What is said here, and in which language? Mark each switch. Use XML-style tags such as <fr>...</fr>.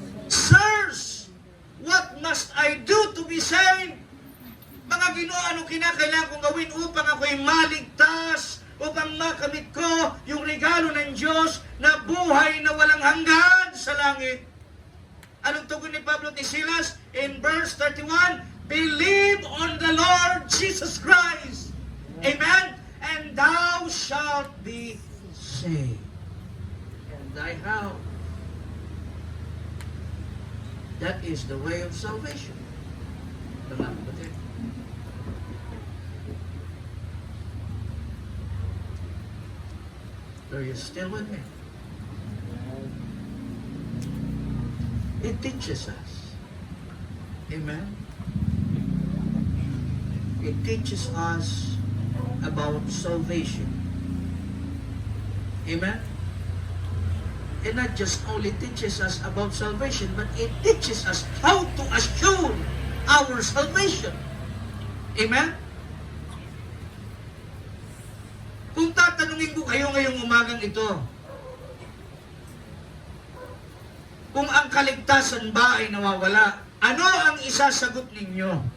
<en>Sirs, what must I do to be saved?</en> <tl>Mga Ginoo, ano kinakailangan kong gawin upang ako'y maligtas, upang makamit ko yung regalo ng Diyos na buhay na walang hanggan sa langit? Anong tugon ni Pablo at ni Silas?</tl> <en>In verse 31, believe on the Lord Jesus Christ. Amen? And thou shalt be saved. And thy house. That is the way of salvation.</en> <tl>Mga kapatid.</tl> <en>Are you still with me? It teaches us. Amen? It teaches us about salvation. Amen? It not just only teaches us about salvation, but it teaches us how to assure our salvation. Amen?</en> <tl>Kung tatanungin ko kayo ngayong umagang ito, kung ang kaligtasan ba ay nawawala, ano ang isasagot ninyo?</tl>